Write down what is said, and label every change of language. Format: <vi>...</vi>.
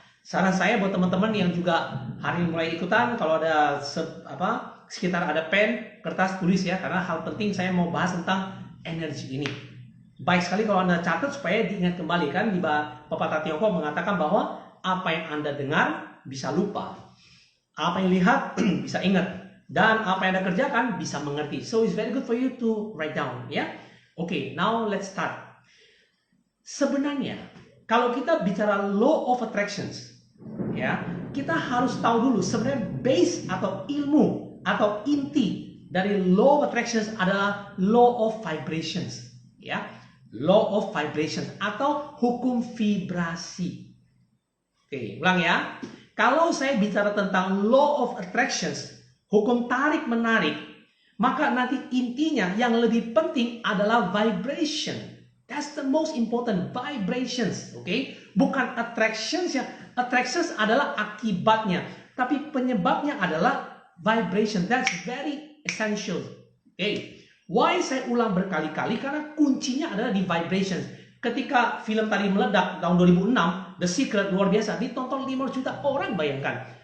<id>Saran saya buat teman-teman yang juga hari ini mulai ikutan, kalau ada sekitar ada pen, kertas, tulis ya, karena hal penting saya mau bahas tentang energi ini. Baik sekali kalau Anda catat supaya diingat kembali, kan di pepatah Tiongkok mengatakan bahwa apa yang Anda dengar bisa lupa, apa yang lihat bisa ingat, dan apa yang Anda kerjakan bisa mengerti.</id> <en>So it's very good for you to write down, ya. Okay, now let's start.</en> <id>Sebenarnya kalau kita bicara law of attractions, ya, kita harus tahu dulu sebenarnya base atau ilmu atau inti dari law of attractions adalah law of vibrations, ya, law of vibrations atau hukum vibrasi. Oke, ulang ya. Kalau saya bicara tentang law of attractions, hukum tarik menarik, maka nanti intinya yang lebih penting adalah vibration.</id> <en>That's the most important, vibrations, okay?</en> <id>Bukan attractions ya. Attractions adalah akibatnya, tapi penyebabnya adalah vibration.</id> <en>That's very essential. Okay. Why</en> <id>saya ulang berkali-kali? Karena kuncinya adalah di vibrations. Ketika film tadi meledak tahun 2006, The Secret, luar biasa, ditonton 5 juta orang, bayangkan.</id>